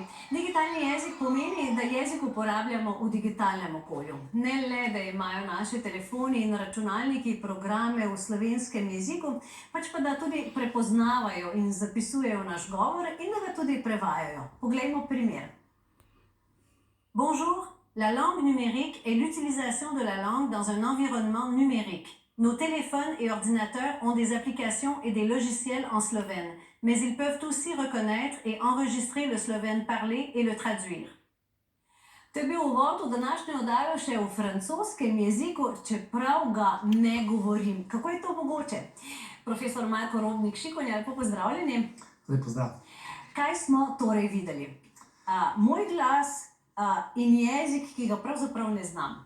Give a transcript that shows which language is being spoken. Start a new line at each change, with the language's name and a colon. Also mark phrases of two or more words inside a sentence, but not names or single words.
Slovenian: Digitalni jezik pomeni, da jezik uporabljamo v digitalnem okolju. Ne le, da imajo naši telefoni in računalniki programe v slovenskem jeziku, pač pa da tudi prepoznavajo in zapisujejo naš govor in da ga tudi prevajajo. Poglejmo primer.
French: Bonjour, la langue numérique est l'utilisation de la langue dans un environnement numérique. Nos téléphones et ordinateurs ont des applications et des logiciels en slovène, mais ils peuvent aussi reconnaître et enregistrer le slovène parlé et le traduire.
Slovenian: To je bil uvod v današnjo oddajo še v francoskem jeziku, čeprav ga ne govorim. Kako je to mogoče? Profesor Marko Robnik-Šikonja, lepo pozdravljeni. Lep pozdrav. Kaj smo torej videli? Moj glas in jezik, ki ga pravzaprav ne znam.